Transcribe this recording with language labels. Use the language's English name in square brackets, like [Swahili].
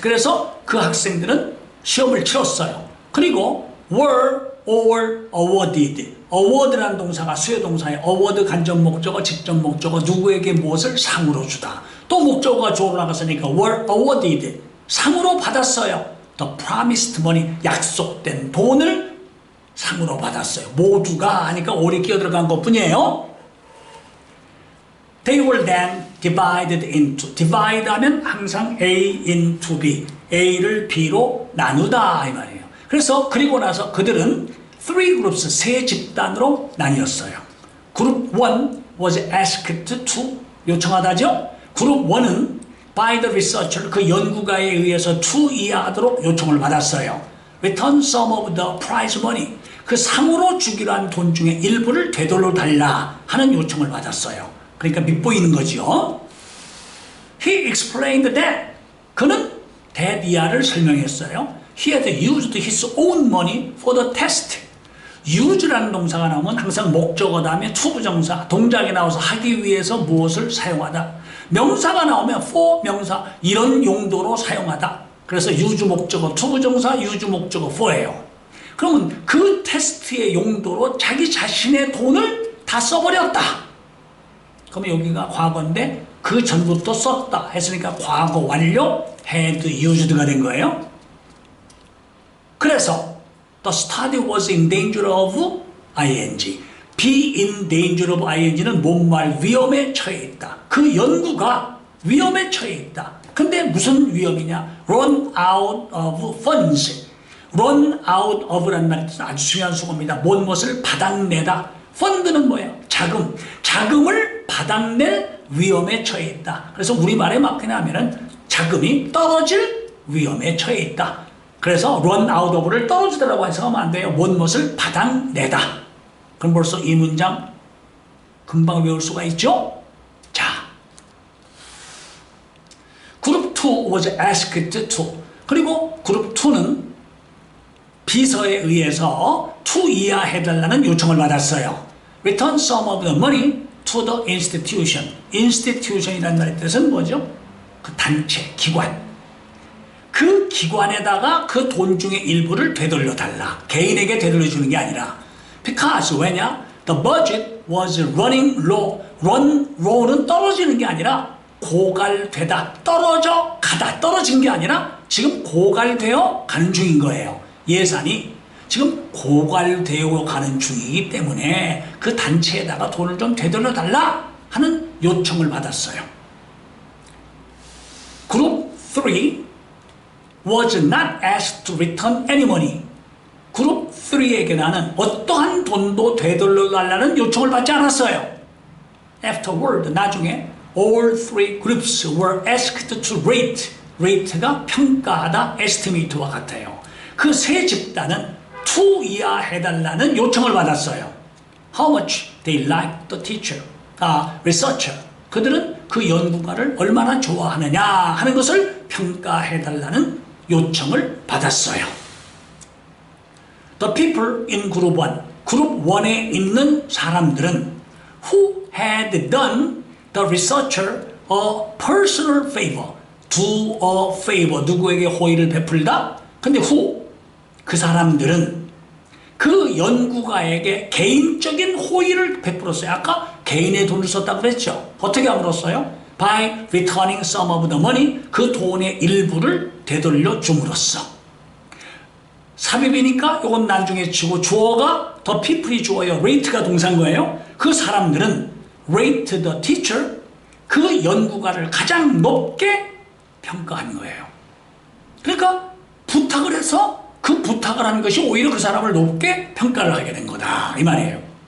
[Korean] 그래서 그 학생들은 시험을 치렀어요. [English] 그리고 were or awarded. [Korean] award라는 동사가 수요동사에 award 간접 목적어, 직접 목적어, 누구에게 무엇을 상으로 주다. 또 목적어가 주어로 나갔으니까 were awarded. 상으로 받았어요. [English] The promised money. [Korean] 약속된 돈을 상으로 받았어요. 모두가 하니까 올이 끼어들어간 것 뿐이에요. [English] They were then divided into. divide 하면 항상 A into B. [Korean] A를 B로 나누다 이 말이에요. 그래서 그리고 나서 그들은 [English] three groups, [Korean] 세 집단으로 나뉘었어요. [English] 그룹 1 was asked to, 요청하다죠. [Korean] 그룹 1은 by the researcher, 그 연구가에 의해서 to 이해하도록 요청을 받았어요. [English] Return some of the prize money. [Korean] 그 상으로 주기로 한 돈 중에 일부를 되돌려 달라 하는 요청을 받았어요. 그러니까 밉보이는 거죠. [English] He explained that. [Korean] 그는 대비아를 설명했어요. [English] He had used his own money for the test. [Korean] use라는 동사가 나오면 항상 목적어 다음에 투부정사, 동작이 나와서 하기 위해서 무엇을 사용하다. 명사가 나오면 for 명사, 이런 용도로 사용하다. 그래서 use 목적어 투부정사, use 목적어 for예요. 그러면 그 테스트의 용도로 자기 자신의 돈을 다 써버렸다. 그러면 여기가 과거인데 그 전부터 썼다 했으니까 과거 완료 had used가 된 거예요. [English] 그래서 the study was in danger of ing. [Korean] be in danger of ing는 뭔말 위험에 처해 있다. 그 연구가 위험에 처해 있다. 근데 무슨 위험이냐? [English] run out of funds. [Korean] run out of라는 말이 아주 중요한 수고입니다. 무엇을 바닥내다. 펀드는 뭐예요? 자금. 자금을 바닥낼 위험에 처해 있다. 그래서 우리말에 맞게 하면은 자금이 떨어질 위험에 처해 있다. 그래서 run out of를 떨어지더라고 해석하면 안 돼요. 무엇을 바닥내다. 그럼 벌써 이 문장 금방 외울 수가 있죠? [English] 자, 그룹 2 was asked to. [Korean] 그리고 그룹 2는 비서에 의해서 to 이하해달라는 요청을 받았어요. [English] Return some of the money to the institution. [Korean] institution이라는 말의 뜻은 뭐죠? 그 단체, 기관. 그 기관에다가 그 돈 중에 일부를 되돌려달라. 개인에게 되돌려주는 게 아니라. [English] Because, 왜냐? The budget was running low. [Korean] run low는 떨어지는 게 아니라 고갈되다. 떨어져 가다. 떨어진 게 아니라 지금 고갈되어 가는 중인 거예요. 예산이 지금 고갈되어 가는 중이기 때문에 그 단체에다가 돈을 좀 되돌려달라 하는 요청을 받았어요. 그룹 3 [English] was not asked to return any money. [Korean] 그룹 3에게 나는 어떠한 돈도 되돌려 달라는 요청을 받지 않았어요. [English] Afterward, [Korean] 나중에 [English] all three groups were asked to rate. [Korean] rate가 평가하다, estimate와 같아요. 그 세 집단은 투이하 해달라는 요청을 받았어요. [English] How much they liked the teacher, researcher. [Korean] 그들은 그 연구가를 얼마나 좋아하느냐 하는 것을 평가해달라는 요청을 받았어요. [English] The people in group 1, [Korean] 그룹 1에 있는 사람들은 [English] who had done the researcher a personal favor, do a favor, [Korean] 누구에게 호의를 베풀다? 근데 who, 그 사람들은 그 연구가에게 개인적인 호의를 베풀었어요. 아까 개인의 돈을 썼다고 그랬죠. 어떻게 함으로써요? [English] By returning some of the money, [Korean] 그 돈의 일부를 되돌려 줌으로써. 삽입이니까 이건 나중에 치고 주어가 the people이 주어예요. rate가 동사인 거예요. 그 사람들은 [English] rate the teacher, [Korean] 그 연구가를 가장 높게 평가한 거예요. 그러니까 부탁을 해서 그 부탁을 하는 것이 오히려 그 사람을 높게 평가를 하게 된 거다 이 말이에요.